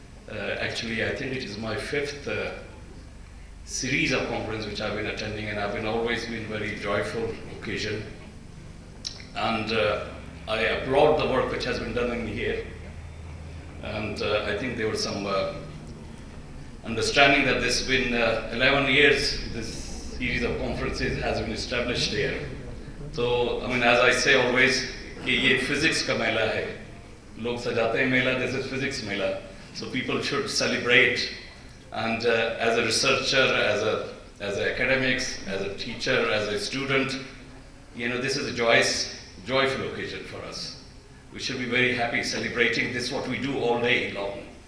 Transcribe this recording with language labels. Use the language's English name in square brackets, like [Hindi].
[English] Actually, I think it is my 5th series of conferences which I've been attending, and I've always been very joyful occasion. And I applaud the work which has been done in here. And I think there was some understanding that this has been 11 years, this series of conferences has been established here. So, I mean, as I say always, [Hindi] कि ये physics का मेला है, लोग सजाते हैं मेला, [English] this is physics mela. So people should celebrate, and as a researcher, as a academics, as a teacher, as a student, you know, this is a joyful occasion for us. We should be very happy celebrating this, what we do all day long.